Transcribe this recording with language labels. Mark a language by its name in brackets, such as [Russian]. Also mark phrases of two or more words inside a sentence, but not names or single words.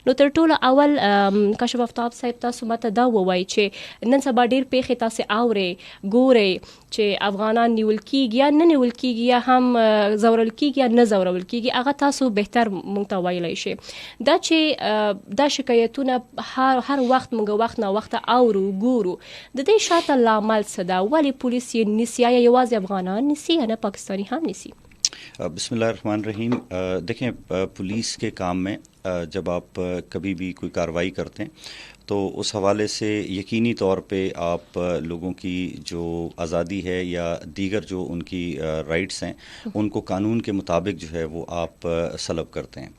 [Pashto] نو تر ټولو اول کاشف آفتاب صاحب تاسو ماته دا ووایي چې نن سبا ډېر پیښې تاسې اورئ ګورئ چې افغانان نیول کیږي یا نه نیول کیږي یا هم زورل کیږي یا نه زورول کیږي، هغه تاسو بهتر مونږ ته ویلی شي. دا چې دا شکایتونه هر وخت مونږ وخت نه وخت اورو ګورو، د دې شاته لامل څه ده؟ ولې پولیس یې نیسي؟ یا یوازې افغانان نیسي یا نه پاکستانی هم نیسي؟ [Arabic] بسم اللہ الرحمن الرحیم. [Urdu] دیکھیں، پولیس کے کام میں جب آپ کبھی بھی کوئی کارروائی کرتے ہیں تو اس حوالے سے یقینی طور پہ آپ لوگوں کی جو آزادی ہے یا دیگر جو ان کی رائٹس ہیں ان کو قانون کے مطابق جو ہے وہ آپ سلب کرتے ہیں.